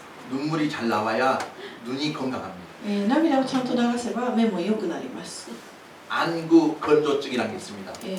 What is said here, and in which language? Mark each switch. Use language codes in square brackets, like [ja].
[ko] 눈물이 잘 나와야 눈이 건강합니다. [ja] 涙をちゃんと流せば目も良くなります。 [ko] 안구 건조증이라는 게 있습니다.